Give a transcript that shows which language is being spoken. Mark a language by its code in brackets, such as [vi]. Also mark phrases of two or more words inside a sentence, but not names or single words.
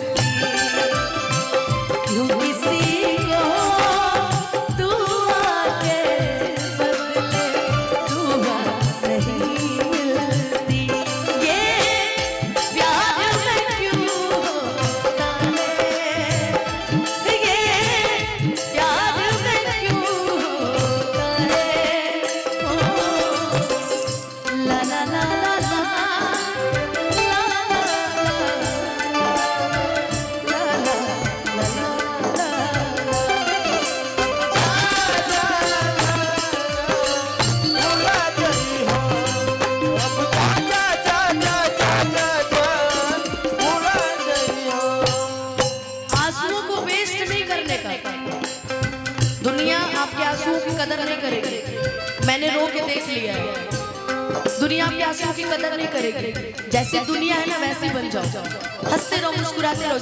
[hi] क्यों किसी को दुआ के बदले दुआ नहीं मिलती, ये प्यार में क्यों होता है, ये प्यार में क्यों होता है। ओ ला ला ला ला ला भुला गई हो अब जा जा जा जा जा जा, भुला गई हो। आंसुओं को वेस्ट नहीं करने का। दुनिया आपके आंसुओं की कदर नहीं करेगी, मैंने रो के देख लिया है। दुनिया आपके आंसुओं की कदर नहीं करेगी। जैसे दुनिया है ना वैसे बन जाओ, हंसते रहो, मुस्कुराते रहो।